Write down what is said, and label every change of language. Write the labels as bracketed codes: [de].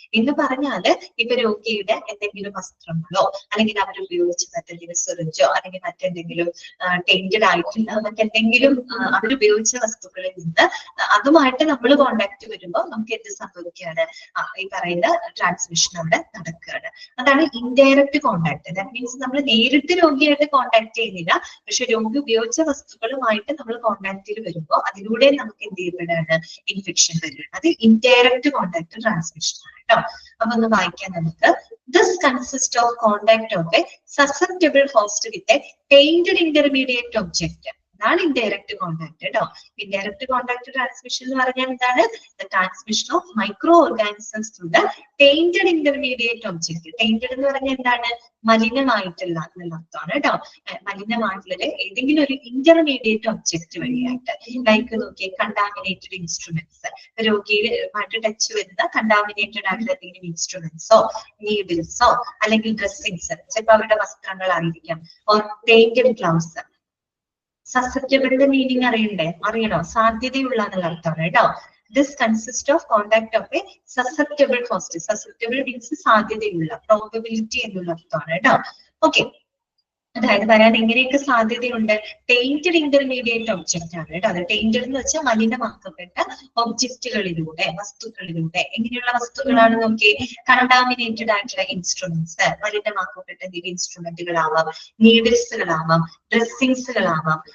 [ml] എന്ന് പറഞ്ഞാല് ഇപ്പൊ രോഗിയുടെ എന്തെങ്കിലും വസ്ത്രങ്ങളോ അല്ലെങ്കിൽ അവർ ഉപയോഗിച്ച മറ്റെന്തെങ്കിലും സിറിഞ്ചോ അല്ലെങ്കിൽ മറ്റെന്തെങ്കിലും ടേന്റഡ് ആയിട്ടുള്ള മറ്റെന്തെങ്കിലും അവരുപയോഗിച്ച വസ്തുക്കളിൽ നിന്ന് അതുമായിട്ട് നമ്മൾ കോണ്ടാക്ട് വരുമ്പോൾ നമുക്ക് എന്ത് സംഭവിക്കുകയാണ്, ഈ പറയുന്ന ട്രാൻസ്മിഷൻ അവിടെ നടക്കുകയാണ്. അതാണ് ഇൻഡയറക്റ്റ് കോണ്ടാക്ട്. ദാറ്റ് മീൻസ് നമ്മൾ നേരിട്ട് രോഗിയായിട്ട് കോണ്ടാക്ട് ചെയ്യുന്നില്ല, പക്ഷെ രോഗി ഉപയോഗിച്ച വസ്തുക്കളുമായിട്ട് നമ്മൾ കോണ്ടാക്റ്റിൽ വരുമ്പോൾ അതിലൂടെ നമുക്ക് എന്ത് ചെയ്യപ്പെടുകയാണ്, ഇൻഫെക്ഷൻ വരികയാണ്. അത് ഇൻഡയറക്റ്റ് കോണ്ടാക്ട് ട്രാൻസ്മിഷൻ ആണ് കേട്ടോ. അപ്പൊ ഒന്ന് വായിക്കാൻ നമുക്ക്. [en] This consists of contact of a susceptible host with a tainted intermediate object. [ml] അതാണ് ഇൻഡയറക്റ്റ് കോണ്ടാക്ട് കേട്ടോ. ഇൻഡയറക്റ്റ് കോണ്ടാക്ട് ട്രാൻസ്മിഷൻ എന്ന് പറഞ്ഞാൽ എന്താണ്? [en] The transmission of microorganisms through the tainted intermediate object. [ml] Tainted എന്ന് പറഞ്ഞാൽ എന്താണ്? മലിനമായിട്ടുള്ള അർത്ഥമാണ് കേട്ടോ. മലിനമായിട്ടുള്ള ഏതെങ്കിലും ഒരു ഇന്റർമീഡിയറ്റ് ഒബ്ജക്ട് വഴിയായിട്ട്, ലൈക്ക് നോക്കിയേ കണ്ടാമിനേറ്റഡ് ഇൻസ്ട്രുമെന്റ്സ്, രോഗിയുമായിട്ട് ടച്ച് വരുന്ന കണ്ടാമിനേറ്റഡ് ആയിട്ടുള്ള എന്തെങ്കിലും ഇൻസ്ട്രുമെന്റ്സോ നീഡിൽസോ അല്ലെങ്കിൽ ഡ്രസ്സിങ്സ്, ചിലപ്പോൾ അവരുടെ വസ്ത്രങ്ങളായിരിക്കാം, ഓർ ടേന്റഡ് ഗ്ലൗസ്. സസെപ്റ്റബിളിന്റെ മീനിങ് അറിയണോ? സാധ്യതയുള്ള എന്നുള്ള അർത്ഥമാണ് കേട്ടോ. [en] This consists of contact of a susceptible host. Susceptible means [ml] സാധ്യതയുള്ള, പ്രോബബിലിറ്റി എന്നുള്ള അർത്ഥമാണ് കേട്ടോ. ഓക്കെ, അതായത് വരാൻ എങ്ങനെയൊക്കെ സാധ്യതയുണ്ട്? ടേന്റഡ് ഇന്റർമീഡിയറ്റ് ഒബ്ജക്റ്റ് ആണ് കേട്ടോ. അത് ടേന്റഡ് എന്ന് വെച്ചാൽ മലിനമാക്കപ്പെട്ട ഒബ്ജക്റ്റുകളിലൂടെ, വസ്തുക്കളിലൂടെ. എങ്ങനെയുള്ള വസ്തുക്കളാണ് നോക്കി? കണ്ടാമിനേറ്റഡ് ആയിട്ടുള്ള ഇൻസ്ട്രുമെന്റ്സ്, മലിനമാക്കപ്പെട്ട ഇൻസ്ട്രുമെന്റുകളാവാം, നീഡിൽസുകളാവാം, ഡ്രസ്സിങ്സുകളാവാം.